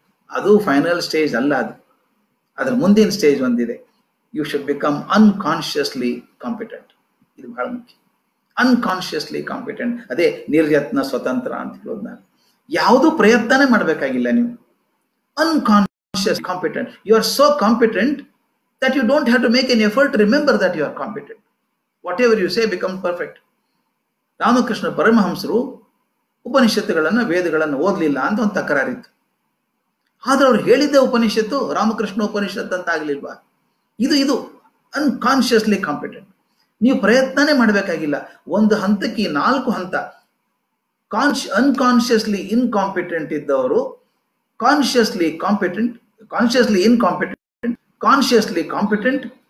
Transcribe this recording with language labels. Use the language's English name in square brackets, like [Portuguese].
[Kannada] ಅದು final stage ಅಲ್ಲ, ಅದು ಅದ್ರ ಮುಂದಿನ ಸ್ಟೇಜ್ ಒಂದಿದೆ. [English] You should become unconsciously competent. [Kannada] ಇದು ಬಹಳ ಮುಖ್ಯ, [English] Unconsciously competent. [Kannada] ಅದೇ ನಿರ್ಯತ್ನ ಸ್ವತಂತ್ರ ಅಂತ ಹೇಳೋದು. ನಾನು ಯಾವುದು ಪ್ರಯತ್ನನೇ ಮಾಡಬೇಕಾಗಿಲ್ಲ, ನೀವು [English] unconscious competent. You are so competent that you don't have to make an effort to remember that you are competent. Whatever you say becomes perfect. [Kannada] Ramakrishna ಪರಮಹಂಸರು ಉಪನಿಷತ್ತುಗಳನ್ನು ವೇದಗಳನ್ನು ಓದಲಿಲ್ಲ ಅಂತ ಒಂದು ತಕರಾರಿತ್ತು. ಆದ್ರೆ ಅವ್ರು ಹೇಳಿದ್ದೆ ಉಪನಿಷತ್ತು ರಾಮಕೃಷ್ಣ ಉಪನಿಷತ್ತು ಅಂತ ಆಗ್ಲಿಲ್ವಾ? ಇದು ಅನ್ಕಾನ್ಶಿಯಸ್ಲಿ ಕಾಂಪಿಟೆಂಟ್. ನೀವು ಪ್ರಯತ್ನನೇ ಮಾಡಬೇಕಾಗಿಲ್ಲ. ಒಂದು ಹಂತಕ್ಕೆ 4 ಹಂತ. ಅನ್ಕಾನ್ಶಿಯಸ್ಲಿ ಇನ್ಕಾಂಪಿಟೆಂಟ್ ಇದ್ದವರು consciously competent, consciously incompetent, consciously competent.